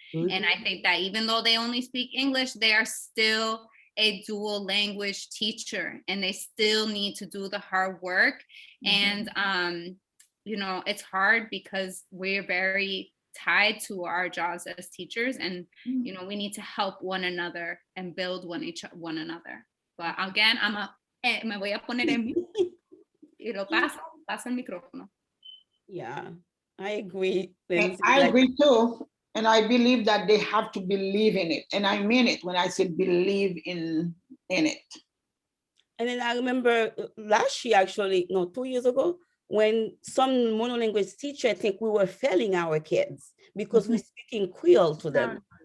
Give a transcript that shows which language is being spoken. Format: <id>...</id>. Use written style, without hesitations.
<en>And I think that even though they only speak English, they are still a dual language teacher, and they still need to do the hard work. And you know, it's hard because we're very tied to our jobs as teachers, and you know, we need to help one another and build one another.</en> <es>But again, me voy a poner en mute y lo paso el micrófono.</es> <en>Yeah, I agree. I agree too. And I believe that they have to believe in it. And I mean it when I said believe in it. And then I remember last year, actually, no, 2 years ago, when some monolingual teacher, I think we were failing our kids because we're speaking Creole to them.</en>